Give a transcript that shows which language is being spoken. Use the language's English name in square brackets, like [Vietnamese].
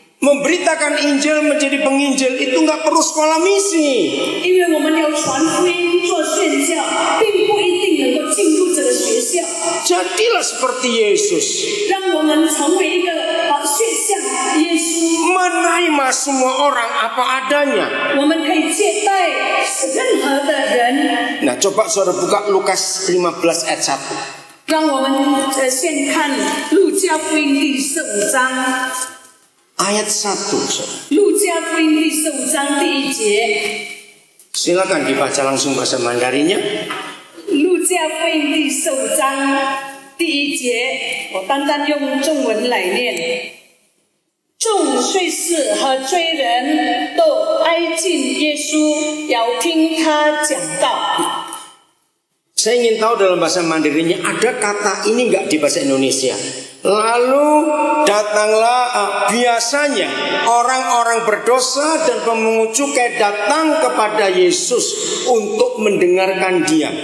[Indonesian] Memberitakan Injil menjadi penginjil itu nggak perlu sekolah misi. [Chinese] 因为我们要传福音、做宣教，并不一定能够进入这个学校。 [Indonesian] Jadilah seperti Yesus, [Chinese] 让我们成为一个学像耶稣， [Indonesian] menerima semua orang apa adanya. [Chinese] 我们可以接待任何的人。 [Indonesian] Nah, coba saudara buka Lukas 15 ayat 1. [Chinese] 让我们先看路加福音第15章。 [Indonesian] Ayat 1, saudara. [Chinese] 路加福音第15章第1节。 [Indonesian] Silakan dibaca langsung bahasa Mandarinnya. [Chinese] 路加福音第15章第1节，我单单用中文来念。众税士和罪人都挨近耶稣，要听他讲道。 [Indonesian] Saya ingin tahu dalam bahasa Mandarinnya ada kata ini nggak di bahasa Indonesia. Lalu datanglah biasanya orang-orang berdosa dan pemungut cukai datang kepada Yesus untuk mendengarkan dia.